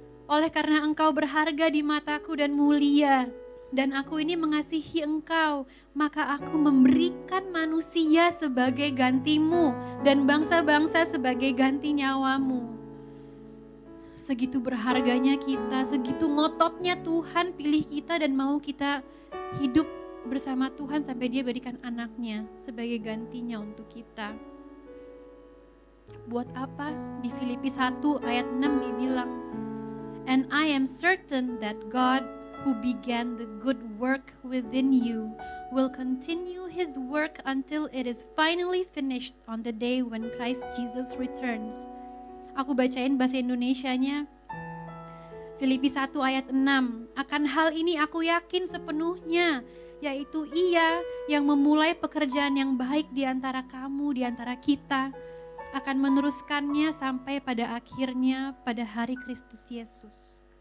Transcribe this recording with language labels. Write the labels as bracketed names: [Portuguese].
[Indonesian] Oleh karena engkau berharga di mataku dan mulia, dan aku ini mengasihi engkau, maka aku memberikan manusia sebagai gantimu dan bangsa-bangsa sebagai ganti nyawamu. Segitu berharganya kita, segitu ngototnya Tuhan pilih kita dan mau kita hidup bersama Tuhan sampai Dia berikan anaknya sebagai gantinya untuk kita. Buat apa? Di Filipi 1 ayat 6 dibilang, [English] and I am certain that God who began the good work within you will continue His work until it is finally finished on the day when Christ Jesus returns. [Indonesian] Aku bacain bahasa Indonesianya. Filipi 1 ayat 6. Akan hal ini aku yakin sepenuhnya, yaitu Ia yang memulai pekerjaan yang baik di antara kamu, di antara kita, akan meneruskannya sampai pada akhirnya pada hari Kristus Yesus.